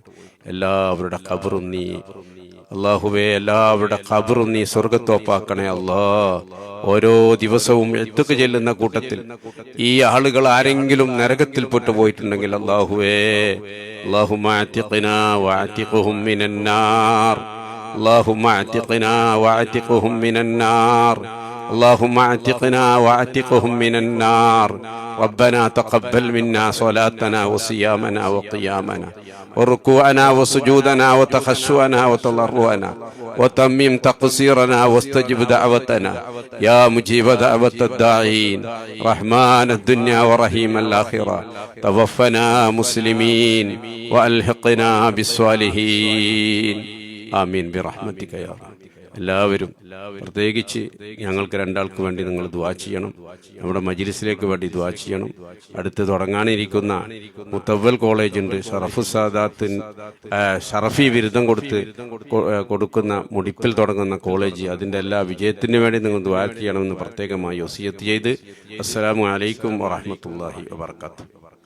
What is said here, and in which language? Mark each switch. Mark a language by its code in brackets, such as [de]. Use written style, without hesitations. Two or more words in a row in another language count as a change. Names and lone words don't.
[ml] എല്ലാവരുടെ ഖബറും നീ അല്ലാഹുവേ, എല്ലാവരുടെ ഖബറും നീ സ്വർഗ്ഗത്തോപ്പാക്കണേ അല്ലാഹ്. ഓരോ ദിവസവും എത്തുക ചെല്ലുന്ന കൂട്ടത്തിൽ ഈ ആളുകൾ ആരെങ്കിലും നരകത്തിൽപ്പെട്ടു പോയിട്ടുണ്ടെങ്കിൽ അല്ലാഹുവേ, [ar] اللهم أعتقنا وأعتقهم من النار, اللهم أعتقنا وأعتقهم من النار, اللهم اعتقنا واعتقهم من النار. ربنا تقبل منا صلاتنا وصيامنا وقيامنا وركوعنا وسجودنا وتخشعنا وتضرعنا وتمم تقصيرنا واستجب دعوتنا يا مجيب دعوة الداعين رحمن الدنيا ورحيم الآخرة. توفنا مسلمين وألحقنا بالصالحين آمين برحمتك يا رب. [ml] എല്ലാവരും പ്രത്യേകിച്ച് ഞങ്ങൾക്ക് രണ്ടാൾക്ക് വേണ്ടി നിങ്ങൾ ദുആ ചെയ്യണം, നമ്മുടെ മജ്ലിസിലേക്ക് വേണ്ടി ദുആ ചെയ്യണം. അടുത്ത് തുടങ്ങാനിരിക്കുന്ന മുത്തവ്വൽ കോളേജ് ഉണ്ട്, ഷറഫി ബിരുദം കൊടുക്കുന്ന മുടിപ്പിൽ തുടങ്ങുന്ന കോളേജ്, അതിൻ്റെ എല്ലാ വിജയത്തിന് വേണ്ടി നിങ്ങൾ ദുആ ചെയ്യണമെന്ന് പ്രത്യേകമായി വസിയത്ത് ചെയ്ത് [ar] السلام عليكم ورحمة الله وبركاته.